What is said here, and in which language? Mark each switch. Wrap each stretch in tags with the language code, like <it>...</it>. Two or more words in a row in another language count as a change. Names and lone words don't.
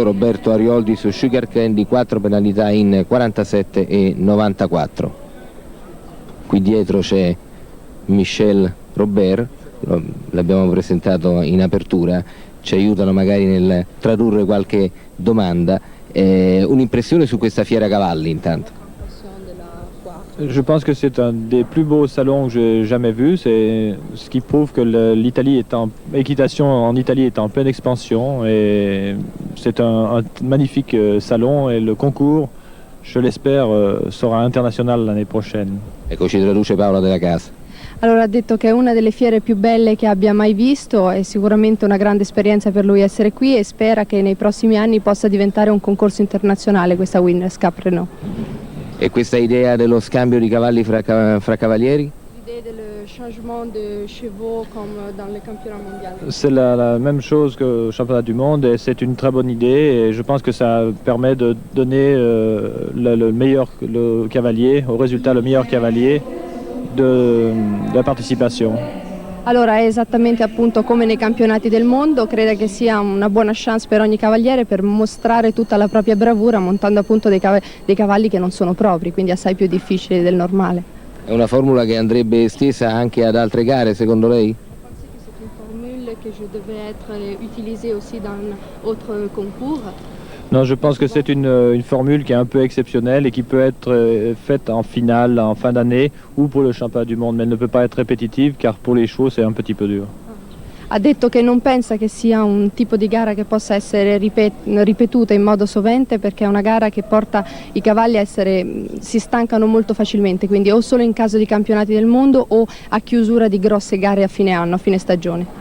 <it>Roberto Arioldi su Sugar Candy, 4 penalità in 47 e 94. Qui dietro c'è Michel Robert, l'abbiamo presentato in apertura, ci aiutano magari nel tradurre qualche domanda. Un'impressione su questa fiera cavalli intanto?</it> <fr>Je pense que c'est un des plus beaux salons que j'ai jamais vu. C'est ce qui prouve que l'équitation en Italie est en pleine expansion et c'est un magnifique salon et le concours, je l'espère, sera international l'année prochaine.</fr> <it>Ecco, ci traduce Paola della Casa. Allora, ha detto che è una delle fiere più belle che abbia mai visto, è sicuramente una grande esperienza per lui essere qui e spera che nei prossimi anni possa diventare un concorso internazionale questa Winners Cup Renault. E questa idea dello scambio di cavalli fra cavalieri?</it> <fr>L'idée del changement de chevaux comme dans les championnats mondiaux. C'est la même chose que le championnat du monde et c'est une très bonne idée et je pense que ça permet de donner le cavalier, au résultat le meilleur cavalier de la partecipazione.</fr> <it>Allora è esattamente appunto come nei campionati del mondo, crede che sia una buona chance per ogni cavaliere per mostrare tutta la propria bravura montando appunto dei cavalli che non sono propri, quindi assai più difficili del normale. È una formula che andrebbe estesa anche ad altre gare, secondo lei?</it> <fr>Pensez que c'est une formule que je devais être utilisée aussi dans d'autres concours. Non, je pense que c'est une formule qui est un peu exceptionnelle et qui peut être faite en finale, en fin d'année ou pour le championnat du monde, mais elle ne peut pas être répétitive car pour les chevaux c'est un petit peu dur.</fr> <it>Ha detto che non pensa che sia un tipo di gara che possa essere ripetuta in modo sovente perché è una gara che porta i cavalli a si stancano molto facilmente, quindi o solo in caso di campionati del mondo o a chiusura di grosse gare a fine anno, a fine stagione.</it>